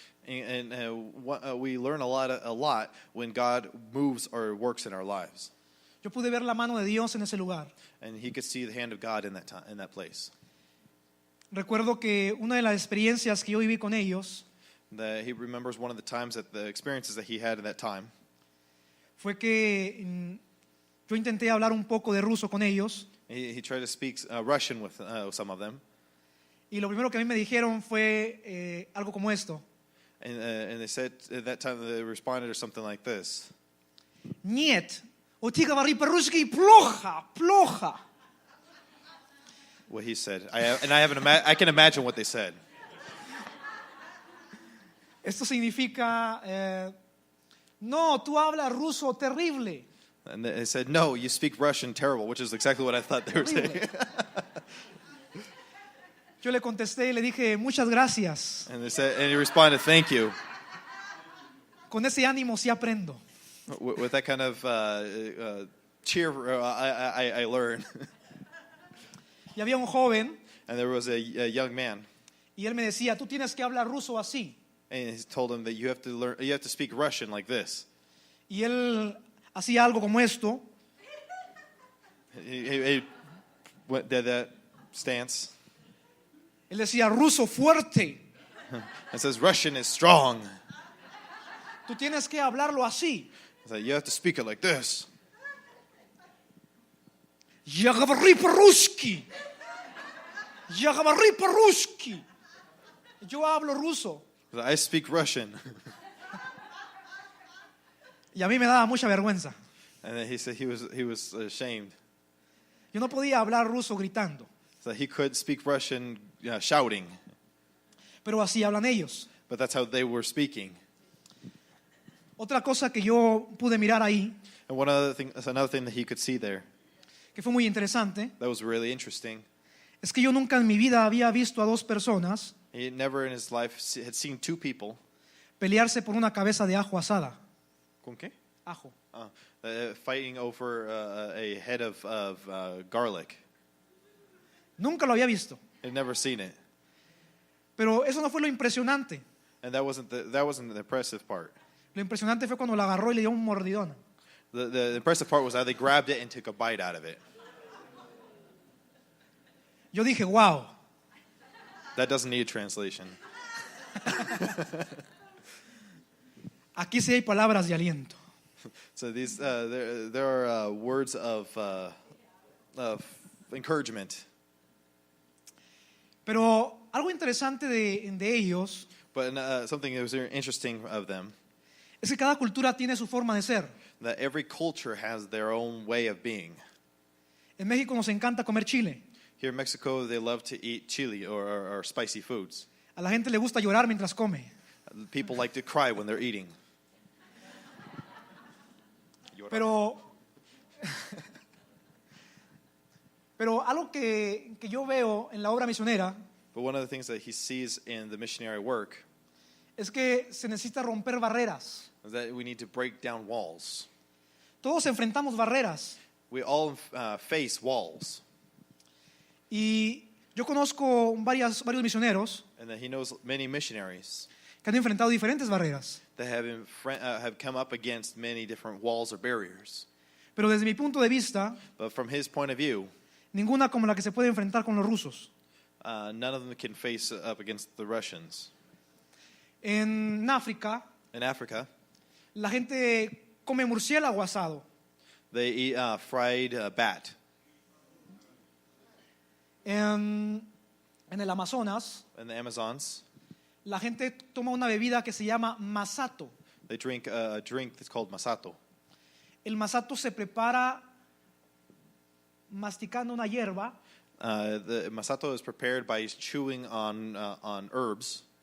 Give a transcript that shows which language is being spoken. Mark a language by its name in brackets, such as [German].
[English] And we learn a lot when God moves or works in our lives. [Spanish] Yo pude ver la mano de Dios en ese lugar. [English] And he could see the hand of God in that time, in that place. [Spanish] Recuerdo que una de las experiencias que yo viví con ellos [English] That he remembers one of the experiences that he had in that time. [Spanish] fue que yo intenté hablar un poco de ruso con ellos [English] He tried to speak Russian with some of them. [Spanish] y lo primero que a mí me dijeron fue algo como esto: [English] And they said at that time they responded to something like this. [Russian] Нет, у тебя говори по-русски плохо, плохо. [English] What he said. I can imagine what they said. [Spanish] Esto significa, no, tú hablas ruso terrible. [English] And they said, no, you speak Russian terrible, which is exactly what I thought they were saying. [Spanish] Yo le contesté y le dije, muchas gracias. [English] And he responded, thank you. [Spanish] Con ese ánimo sí aprendo. [English] With that kind of cheer, I learned. [Spanish] Y había un joven [English] And there was a young man, [Spanish] y él me decía, tú tienes que hablar ruso así. [English] and he told him that you have to speak Russian like this. [Spanish] Y él hacía algo como esto. [English] He did that stance. [Spanish] Él decía, ruso fuerte. [English] It says Russian is strong. [Spanish] Tú tienes que hablarlo así. [English] So you have to speak it like this. [Russian] Я говорю по-русски. Я говорю по-русски. [Spanish] Yo hablo ruso. [English] I speak Russian. [Spanish] Y a mí me daba mucha vergüenza. [English] And then he said he was ashamed. [Spanish] Yo no podía hablar ruso gritando, [English] So he could speak Russian shouting. [Spanish] pero así hablan ellos. [English] But that's how they were speaking. [Spanish] Otra cosa que yo pude mirar ahí, [English] And another thing that he could see there [Spanish] que fue muy interesante, [English] that was really interesting. [Spanish] es que yo nunca en mi vida había visto a dos personas [English] He never in his life had seen two people. [Spanish] pelearse por una cabeza de ajo asada. ¿Con qué? Ajo. [English] Fighting over a head of garlic. [Spanish] Nunca lo había visto. [English] I'd never seen it. [Spanish] Pero eso no fue lo impresionante. [English] And that wasn't the impressive part. [Spanish] Lo impresionante fue cuando la agarró y le dio un mordidón. [English] The impressive part was how they grabbed it and took a bite out of it. [Spanish] Yo dije, wow. [English] That doesn't need a translation. [Spanish] Aquí sí hay palabras de aliento. [English] So these there are words of encouragement. [Spanish] Pero algo interesante de ellos [English] But something that was very interesting of them, [Spanish] es que cada cultura tiene su forma de ser. [English] that every culture has their own way of being. [Spanish] En México nos encanta comer chile. [English] Here in Mexico, they love to eat chili or spicy foods. [Spanish] A la gente le gusta llorar mientras come. [English] People like to cry when they're eating. [Spanish] Pero algo que yo veo en la obra misionera [English] But one of the things that he sees in the missionary work [Spanish] es que se necesita romper barreras. [English] is that we need to break down walls. [Spanish] Todos enfrentamos barreras. [English] We all face walls. [Spanish] Y yo conozco varios misioneros [English] And that he knows many missionaries [Spanish] que han enfrentado diferentes barreras. [English] that have come up against many different walls or barriers. [Spanish] Pero desde mi punto de vista, [English] But from his point of view, [Spanish] ninguna como la que se puede enfrentar con los rusos. [English] none of them can face up against the Russians. [Spanish] En África, [English] In Africa, [Spanish] la gente come murciélago asado. [English] they eat fried bat. [Spanish] En el Amazonas, [English] In the Amazons, [Spanish] la gente toma una bebida que se llama masato. [English] they drink a drink that's called masato. [Spanish] El masato se prepara masticando una hierba [English] The masato is prepared by chewing on herbs,